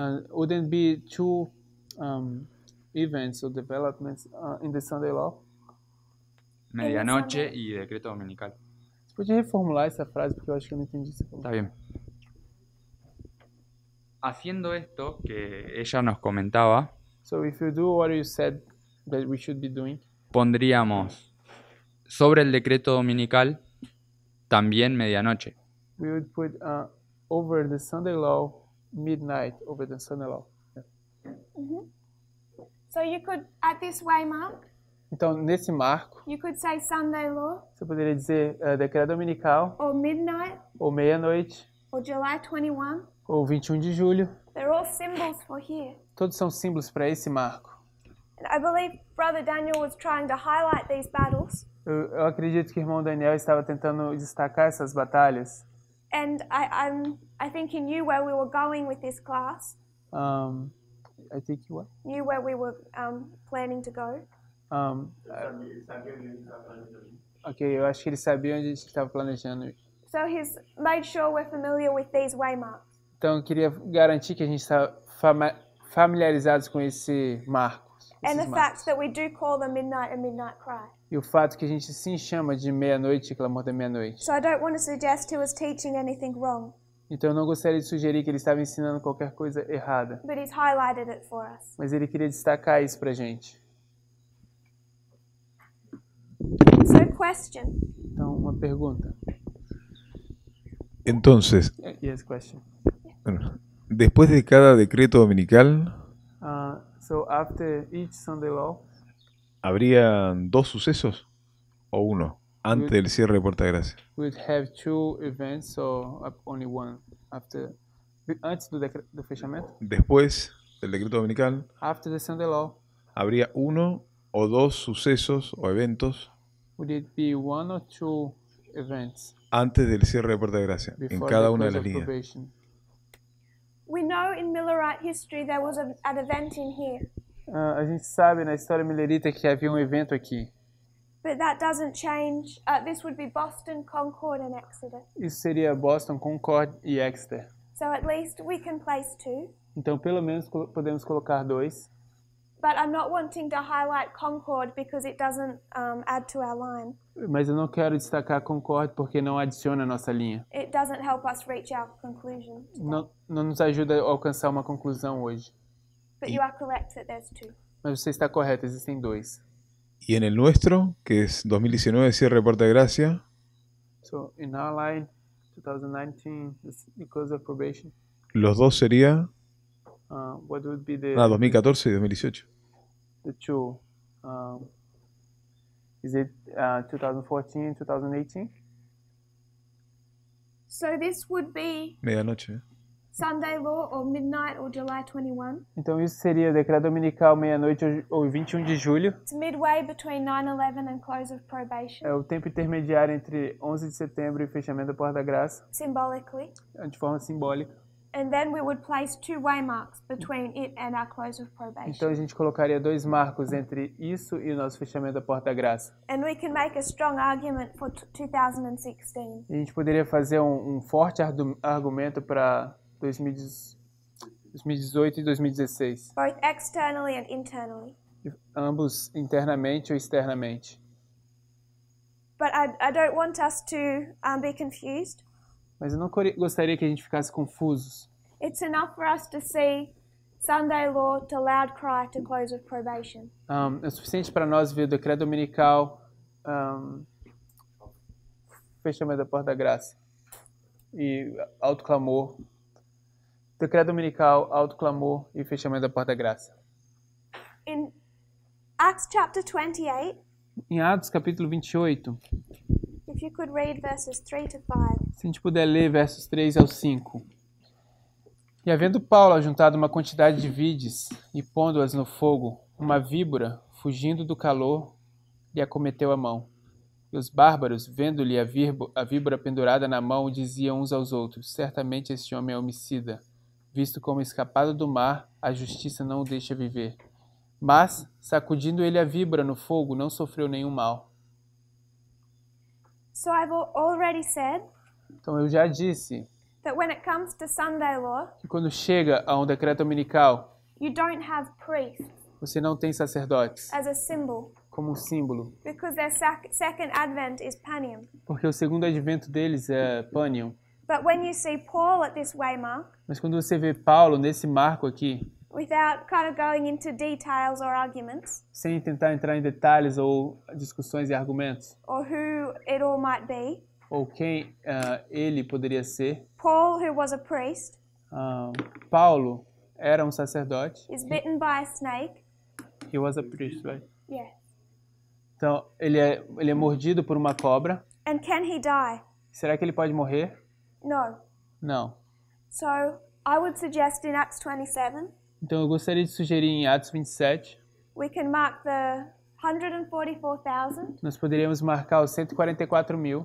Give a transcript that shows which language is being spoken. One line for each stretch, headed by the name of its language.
English: wouldn't be two events or developments in the Sunday law.
Spanish: Medianoche y decreto dominical.
Portuguese: Você podia reformular essa frase porque eu acho que eu não entendi essa
Spanish: Está bien. Haciendo esto que ella nos comentaba,
English: So if you do what you said that we should be doing,
Spanish: pondríamos sobre el decreto dominical también medianoche.
English: we would put over the Sunday law midnight over the Sunday law. So you could, at this waymark,
Portuguese: Então, nesse marco,
English: you could say Sunday law,
Portuguese: você poderia dizer decreto dominical,
English: or midnight,
Portuguese: ou meia-noite,
English: or July 21.
Portuguese: ou 21 de julho.
English: They're all symbols for here.
Portuguese: Todos são símbolos para esse marco.
English: And I believe Brother Daniel was trying to highlight these battles.
Portuguese: Eu acredito que o irmão Daniel estava tentando destacar essas batalhas.
English: And I think he knew where we were going with this class, I think what? knew where we were planning to go.
Portuguese: Ok, eu acho que ele sabia onde a gente estava planejando ir.
English: So he's made sure we're familiar with these waymarks.
Portuguese: Então, eu queria garantir que a gente está familiarizados com esse marco.
English: And the
Portuguese: esses
English: fact
Portuguese: marcos.
English: that we do call them midnight and midnight cry.
Portuguese: E o fato que a gente sim chama de meia-noite e clamor da meia-noite.
English: So I don't want to suggest he was teaching anything wrong.
Portuguese: Então eu não gostaria de sugerir que ele estava ensinando qualquer coisa errada,
English: but he's highlighted it for us.
Portuguese: mas ele queria destacar isso pra gente.
English: So, question.
Portuguese: Então, uma pergunta.
Spanish: Entonces,
English: Yes, question.
Spanish: bueno, después de cada decreto dominical,
English: So after each Sunday law,
Spanish: ¿habría 2 sucesos o uno antes del cierre de Puerta de Gracia?
English: we'd have 2 events, so only one after.
Portuguese: Antes do fechamento?
Spanish: Después del decreto dominical,
English: After the Sunday law,
Spanish: ¿habría 1 o 2 sucesos o eventos
English: would it be 1 or 2 events
Spanish: antes del cierre de Puerta de Gracia en
English: before
Spanish: cada
English: the
Spanish: una de
English: close
Spanish: las
English: of
Spanish: líneas?
English: probation? We know in Millerite history there was an event in here,
Portuguese: A gente sabe na história millerita que havia um evento aqui.
English: but that doesn't change. This would be Boston, Concord, and Exeter.
Portuguese: Isso seria Boston, Concord e Exeter.
English: So at least we can place 2.
Portuguese: Então, pelo menos podemos colocar 2.
English: But I'm not wanting to highlight Concord because it doesn't add to our line.
Portuguese: Mas eu não quero destacar Concord porque não adiciona a nossa linha.
English: It doesn't help us reach our conclusion.
Portuguese: Não nos ajuda a alcançar uma conclusão hoje.
English: But you are correct that there's 2.
Portuguese: Mas você está correto, existem 2.
Spanish: Y en el nuestro, que es 2019, cierre de Puerta de Gracia,
English: So, in our line, 2019, the close of probation,
Spanish: los 2 sería
English: what would be the
Spanish: 2014 y 2018.
English: the 2? Is it 2014, 2018? So this would be
Spanish: Medianoche. ¿eh?
English: Sunday law or midnight or July 21.
Portuguese: Então isso seria decreto dominical meia-noite ou 21 de julho.
English: It's midway between 9/11 and close of probation,
Portuguese: É o tempo intermediário entre 11 de setembro e fechamento da Porta da Graça,
English: symbolically.
Portuguese: de forma simbólica.
English: And then we would place 2 waymarks between it and our close of probation.
Portuguese: Então a gente colocaria 2 marcos entre isso e o nosso fechamento da Porta da Graça.
English: And we can make a strong argument for 2016.
Portuguese: E a gente poderia fazer um forte argumento para 2018 e 2016,
English: Both externally and internally.
Portuguese: ambos internamente ou externamente.
English: But I don't want us to be confused.
Portuguese: Mas eu não gostaria que a gente ficasse confusos.
English: It's enough for us to see Sunday law to loud cry to close of probation.
Portuguese: É suficiente para nós ver o decreto dominical, fechamento da Porta da Graça e alto clamor. Decreto dominical, alto clamor e fechamento da Porta da Graça.
English: In Acts chapter 28,
Portuguese: Em Atos capítulo 28,
English: if you could read verses 3 to 5.
Portuguese: se a gente puder ler versos 3 ao 5. E havendo Paulo ajuntado uma quantidade de vides e pondo-as no fogo, uma víbora, fugindo do calor, lhe acometeu a mão. E os bárbaros, vendo-lhe a víbora pendurada na mão, diziam uns aos outros: certamente este homem é homicida, visto como escapado do mar, a justiça não o deixa viver. Mas, sacudindo ele a víbora no fogo, não sofreu nenhum mal.
English: So I've already said
Portuguese: Então eu já disse
English: that when it comes to Sunday law,
Portuguese: que quando chega a um decreto dominical,
English: you don't have priests
Portuguese: você não tem sacerdotes
English: as a symbol
Portuguese: como um símbolo,
English: because their second advent is Panium.
Portuguese: porque o segundo advento deles é Panium.
English: But when you see Paul at this waymark,
Portuguese: Mas quando você vê Paulo nesse marco aqui,
English: without kind of going into details or arguments,
Portuguese: sem tentar entrar em detalhes ou discussões e argumentos,
English: or who it all might be,
Portuguese: ou quem ele poderia ser,
English: Paul, who was a priest,
Portuguese: Paulo era um sacerdote.
English: is bitten by a snake. He was a priest, right? Yeah.
Portuguese: Então, ele é mordido por uma cobra.
English: And can he die?
Portuguese: Será que ele pode morrer?
English: No.
Portuguese: Não.
English: So I would suggest in Acts 27,
Portuguese: Então, eu gostaria de sugerir em Atos 27,
English: we can mark the 144,000,
Portuguese: nós poderíamos marcar os 144 mil,